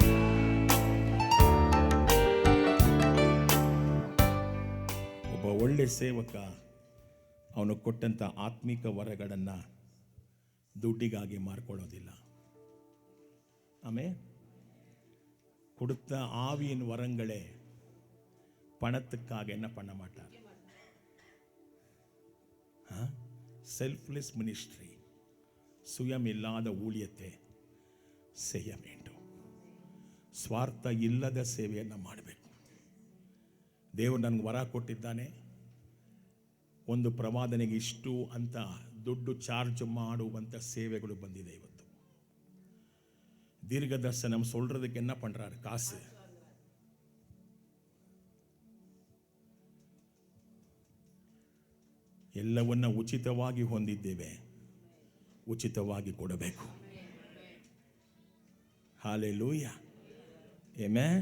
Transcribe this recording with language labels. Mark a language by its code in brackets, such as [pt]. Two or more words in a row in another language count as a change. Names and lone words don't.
[kn] ಒಬ್ಬ ಒಳ್ಳೆ ಸೇವಕ ಅವನು ಕೊಟ್ಟಂತ ಆತ್ಮಿಕ ವರಗಳನ್ನು ದುಡ್ಡಿಗಾಗಿ ಮಾರ್ಕೊಳ್ಳೋದಿಲ್ಲ. [ta] ಆಮೇಲೆ கொடுத்த ஆவியின் வரங்களே பணத்துக்காக என்ன பண்ண மாட்டார். [en] selfless ministry, [ta] சுயம் இல்லாத ஊழியத்தை செய்ய வேண்டும். [kn] ಸ್ವಾರ್ಥ ಇಲ್ಲದ ಸೇವೆಯನ್ನು ಮಾಡಬೇಕು. ದೇವರು ನನಗೆ ವರ ಕೊಟ್ಟಿದ್ದಾನೆ, ಒಂದು ಪ್ರವಾದನೆಗೆ ಇಷ್ಟು ಅಂತ ದುಡ್ಡು ಚಾರ್ಜ್ ಮಾಡುವಂಥ ಸೇವೆಗಳು ಬಂದಿದೆ. [ta] ಇವತ್ತು தீர்க்கதரிசனம் சொல்றதுக்கு என்ன பண்றாரு? காசு. [kn] ಎಲ್ಲವನ್ನ ಉಚಿತವಾಗಿ ಹೊಂದಿದ್ದೇವೆ, ಉಚಿತವಾಗಿ ಕೊಡಬೇಕು. ಹಾಲೆಲೂಯ, ಆಮೆನ್.